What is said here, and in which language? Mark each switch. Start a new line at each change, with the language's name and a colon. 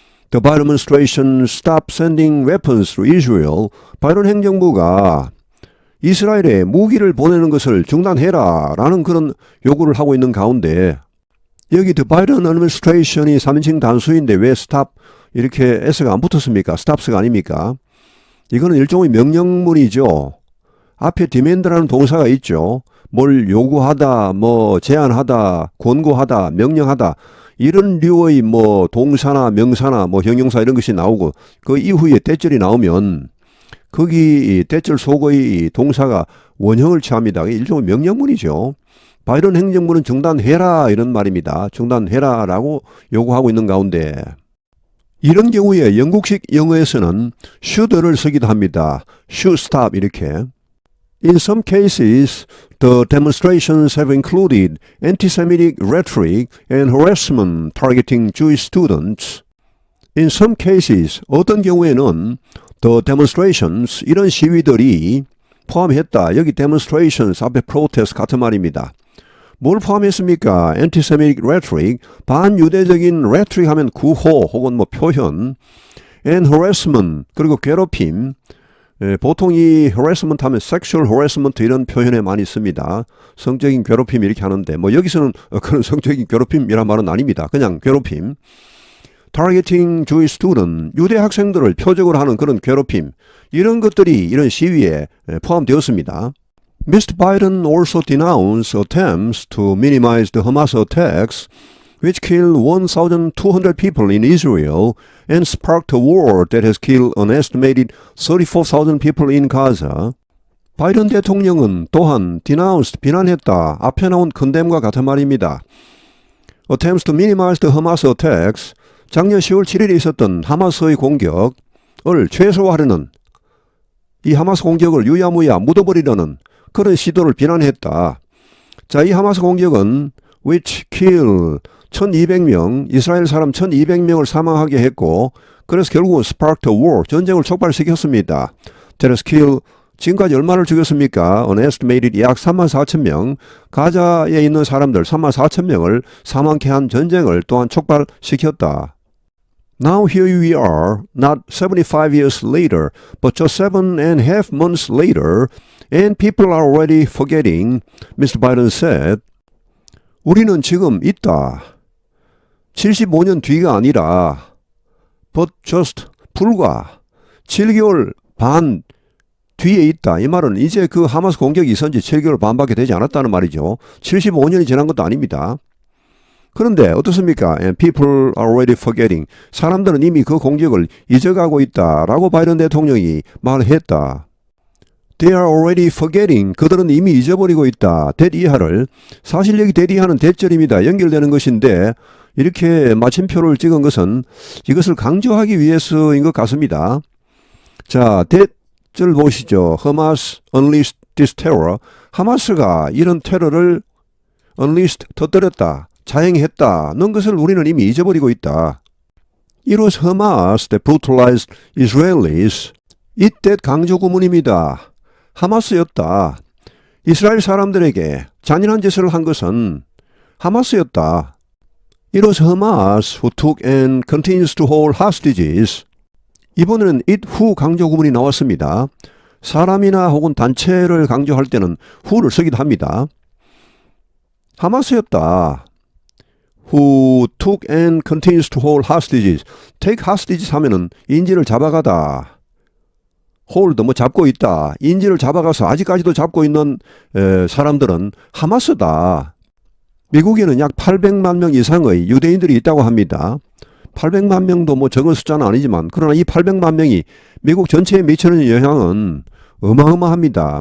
English: The Biden administration stop sending weapons to Israel.
Korean: 바이든 행정부가 이스라엘에 무기를 보내는 것을 중단해라 라는 그런 요구를 하고 있는 가운데, 여기 the Biden administration이 3인칭 단수인데 왜 stop 이렇게 s가 안 붙었습니까? stops가 아닙니까? 이거는 일종의 명령문이죠. 앞에 demand라는 동사가 있죠. 뭘 요구하다, 뭐 제안하다, 권고하다, 명령하다 이런 류의 뭐 동사나 명사나 뭐 형용사 이런 것이 나오고 그 이후에 대절이 나오면 거기 대절 속의 동사가 원형을 취합니다. 일종의 명령문이죠. 바이든 행정부는 중단해라 이런 말입니다. 중단해라 라고 요구하고 있는 가운데 이런 경우에 영국식 영어에서는 should를 쓰기도 합니다.
English: should stop
Korean: 이렇게.
English: In some cases, the demonstrations have included anti-Semitic rhetoric and harassment targeting Jewish students. In some cases,
Korean: 어떤 경우에는
English: the demonstrations,
Korean: 이런 시위들이 포함했다. 여기 demonstrations 앞에 protest 같은 말입니다. 뭘 포함했습니까?
English: anti-Semitic rhetoric,
Korean: 반유대적인 rhetoric 하면 구호 혹은 뭐 표현,
English: and harassment,
Korean: 그리고 괴롭힘. 보통 이 harassment 하면 sexual harassment 이런 표현에 많이 씁니다. 성적인 괴롭힘 이렇게 하는데 뭐 여기서는 그런 성적인 괴롭힘이란 말은 아닙니다. 그냥 괴롭힘.
English: targeting Jewish student,
Korean: 유대 학생들을 표적으로 하는 그런 괴롭힘 이런 것들이 이런 시위에 포함되었습니다.
English: Mr. Biden also denounced attempts to minimize the Hamas attacks which killed 1,200 people in Israel and sparked a war that has killed an estimated 34,000 people in Gaza.
Korean: 바이든 대통령은 또한 denounced, 비난했다. 앞에 나온 condemn과 같은 말입니다.
English: Attempts to minimize the Hamas attacks,
Korean: 작년 10월 7일에 있었던 하마스의 공격을 최소화하려는, 이 하마스 공격을 유야무야 묻어버리려는 그런 시도를 비난했다. 자, 이 하마스 공격은
English: which killed
Korean: 1200명, 이스라엘 사람 1200명을 사망하게 했고, 그래서 결국은
English: sparked a war,
Korean: 전쟁을 촉발시켰습니다.
English: That has killed
Korean: 지금까지 얼마를 죽였습니까?
English: An estimated
Korean: 약 34,000명, 가자에 있는 사람들 34,000명을 사망케 한 전쟁을 또한 촉발시켰다.
English: Now here we are, not 75 years later, but just 7.5 months later, and people are already forgetting, Mr. Biden said.
Korean: 우리는 지금 있다. 75년 뒤가 아니라,
English: but just
Korean: 불과 7개월 반 뒤에 있다. 이 말은 이제 그 하마스 공격이 있은 지 7개월 반밖에 되지 않았다는 말이죠. 75년이 지난 것도 아닙니다. 그런데 어떻습니까?
English: And people are already forgetting.
Korean: 사람들은 이미 그 공격을 잊어가고 있다라고 바이든 대통령이 말했다.
English: They are already forgetting.
Korean: 그들은 이미 잊어버리고 있다. that 이하를. 사실 여기 that 이하는 대절입니다. 연결되는 것인데 이렇게 마침표를 찍은 것은 이것을 강조하기 위해서인 것 같습니다. 자, that을 보시죠.
English: Hamas unleashed this terror.
Korean: 하마스가 이런 테러를 unleashed 터뜨렸다. 자행했다는 것을 우리는 이미 잊어버리고 있다.
English: It was Hamas that brutalized Israelis.
Korean: 이때 강조 구문입니다. 하마스였다. 이스라엘 사람들에게 잔인한 짓을 한 것은 하마스였다.
English: It was Hamas who took and continues to hold hostages.
Korean: 이번에는 it who 강조 구문이 나왔습니다. 사람이나 혹은 단체를 강조할 때는 who를 쓰기도 합니다. 하마스였다.
English: Who took and continues to hold hostages. Take hostages
Korean: 하면은 인질을 잡아가다. hold 뭐 잡고 있다. 인질을 잡아가서 아직까지도 잡고 있는 사람들은 하마스다. 미국에는 약 800만 명 이상의 유대인들이 있다고 합니다. 800만 명도 뭐 적은 숫자는 아니지만 그러나 이 800만 명이 미국 전체에 미치는 영향은 어마어마합니다.